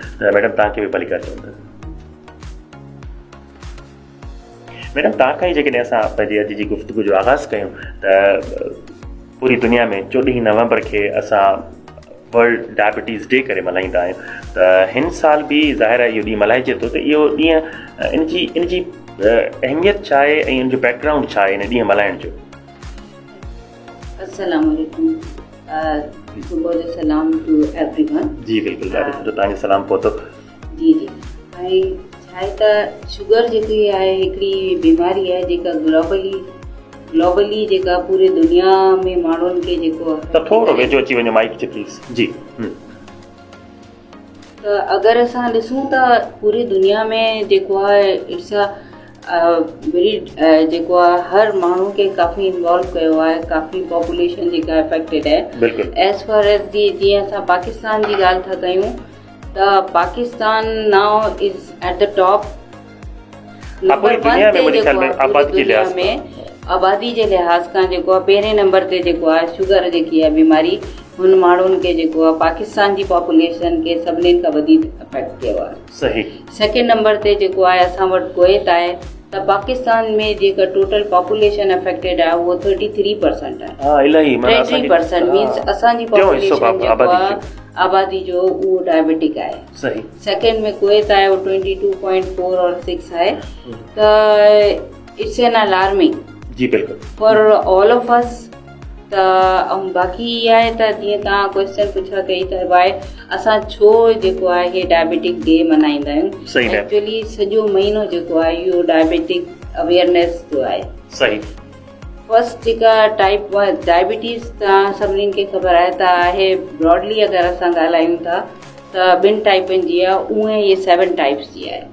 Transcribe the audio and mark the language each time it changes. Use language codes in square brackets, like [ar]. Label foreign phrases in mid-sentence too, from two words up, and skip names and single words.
[sd] त मैडम तव्हांखे बि भली कर चऊं था। मैडम तव्हां खां ई जेकॾहिं असां पंहिंजी अॼु जी गुफ़्तगू जो आगाज़ कयूं त पूरी दुनिया में 14 नवंबर खे असां [en] World Diabetes Day [sd] करे मल्हाईंदा आहियूं। त हिन साल बि ज़ाहिर आहे इहो ॾींहुं मल्हाइजे थो, त इहो ॾींहुं इन जी अहमियत छा आहे ऐं इन जो बैकग्राउंड छा आहे इन ॾींहुं मल्हाइण जो? [ar] السلام عليكم, [sd] सुबुह जो सलाम [en] to everyone. [sd] जी बिल्कुलु, ॾाढो सुठो, तव्हांजो सलाम पहुतो। जी जी। ऐं छा आहे त शुगर जेकी आहे हिकिड़ी बीमारी आहे जेका ग्लोबली जेका पूरी दुनिया में माण्हुनि खे जेको त थोरो वेझो अची वञो माइक खे प्लीज़। जी त अगरि असां ॾिसूं त पूरी दुनिया में जेको आहे इट्स जेको आहे हर माण्हू खे काफ़ी इन्वॉल्व कयो आहे, काफ़ी पॉपुलेशन जेका अफेक्टेड आहे। [en] as far as [sd] जीअं असां पाकिस्तान जी ॻाल्हि था कयूं त पाकिस्तान [en] now is at the top [sd] आबादी जे लिहाज़ खां जेको आहे पहिरें नंबर ते जेको आहे शुगर जेकी आहे बीमारी, हुन माण्हुनि खे जेको आहे पाकिस्तान जी पॉपुलेशन खे सभिनीनि खां वधीक अफेक्ट कयो आहे। सही। [en] second number [sd] ते जेको आहे असां वटि कुवैत आहे, त पाकिस्तान में जेका [en] total population affected [sd] आहे उहो 33% आहे। 33% मीन्स असांजी पॉपुलेशन जेको आहे आबादी जो उहो डायबिटिक आहे। सही। सेकेंड में कुवैत आहे, उहो 22.4 और 6 आहे। [en] त it's an alarming [sd] जी बिल्कुलु [en] for all of us. [sd] त ऐं बाक़ी इहा आहे त जीअं तव्हां क्वेश्चन पुछा कई त वाए असां छो जेको आहे इहे [en] diabetic day [sd] मल्हाईंदा आहियूं। एक्चुअली सॼो महीनो जेको आहे इहो [en] diabetic awareness [sd] जो आहे। सही। फर्स्ट जेका [en] type 1 diabetes [sd] तव्हां सभिनीनि खे ख़बर आहे त आहे, ब्रॉडली अगरि असां ॻाल्हायूं था त 2 टाइपनि जी आहे, उहे इहे 7 टाइप्स जी आहे।